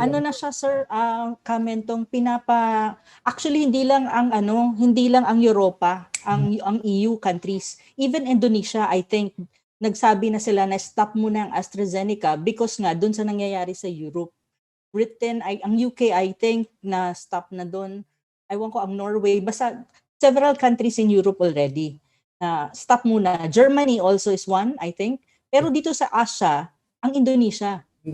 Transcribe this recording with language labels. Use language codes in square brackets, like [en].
[tl] Na siya, sir, Mentong, actually hindi lang ang Europa, ang EU countries, [en] even Indonesia, I think, [tl] nagsabi na sila na stop muna ang AstraZeneca because nga doon sa nangyayari sa Europe. Britain, ang UK, I think, na stop na doon. Ewan ko, ang Norway, basta [en] several countries in Europe already. [tl] Stop muna. [en] Germany also is one, I think. [tl] Pero dito sa Asia, ang Indonesia.